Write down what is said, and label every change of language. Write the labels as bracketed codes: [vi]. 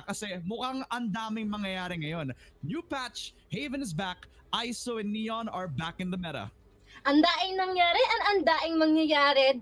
[tl] Kasi mukhang ang daming mangyayari ngayon. [en] New patch, Haven is back, ISO and Neon are back in the meta. [tl] Ang daing nangyari and ang daing mangyayari.